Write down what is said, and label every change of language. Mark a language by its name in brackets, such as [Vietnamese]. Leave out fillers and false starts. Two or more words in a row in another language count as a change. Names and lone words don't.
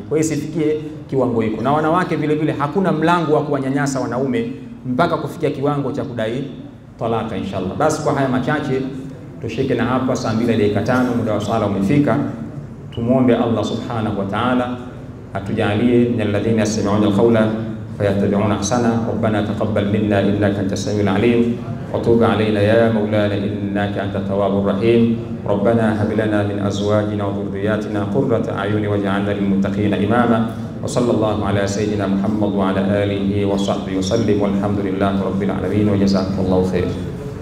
[Swahili] Kwa hiyo sifikie kiwango hiko. Na wanawake vile vile hakuna mlango wa kuwanyanyasa wanaume mpaka kufikia kiwango cha kudai talaka inshallah. Basi kwa haya machache tushike na hapa, saa 2:05 muda wa swala umefika. Tumuombe Allah [Arabic] سبحانه وتعالى [Swahili] atujalie [Arabic] من الذين يستمعون القول فيتبعون أحسنه. ربنا تقبل منا إنك أنت السميع العليم وتب علينا يا مولانا إنك أنت التواب الرحيم. ربنا هب لنا من أزواجنا وذرياتنا قرة أعين واجعلنا للمتقين إماما. وصلى الله على سيدنا محمد وعلى آله وصحبه وسلم والحمد لله رب العالمين وجزاكم الله خير.